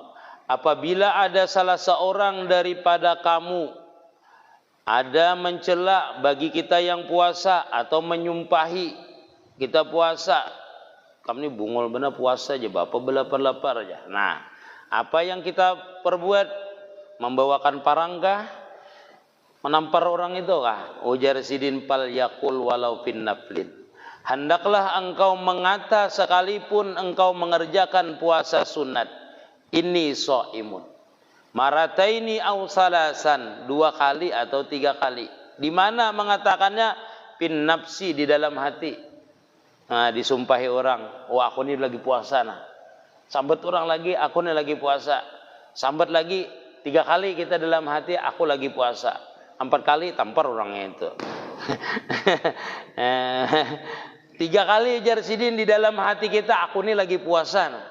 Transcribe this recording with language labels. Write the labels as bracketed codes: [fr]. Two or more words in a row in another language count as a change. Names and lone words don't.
[id] Apabila ada salah seorang daripada kamu ada mencela bagi kita yang puasa atau menyumpahi kita puasa. [bjn] Kamu ini bungol benar puasa aja, bapak belapar-lapar aja. [id] Nah, apa yang kita perbuat? Membawakan parangkah, menampar orang itu kah? [bjn] Ujar sidin [ar] فليقل ولو في النفل. [id] Hendaklah engkau mengata sekalipun engkau mengerjakan puasa sunat. [ar] إني صائم. مرتين أو ثلاثا, [id] 2 kali atau 3 kali. Di mana mengatakannya? [ar] في النفس, [id] di dalam hati. Nah, disumpahi orang, wah aku ini lagi puasa nah. Sambat orang lagi, aku ini lagi puasa. Sambat lagi 3 kali kita dalam hati, aku lagi puasa. 4 kali tampar orangnya itu. 3 kali [bjn] jar sidin [id] di dalam hati kita, aku ini lagi puasa nah.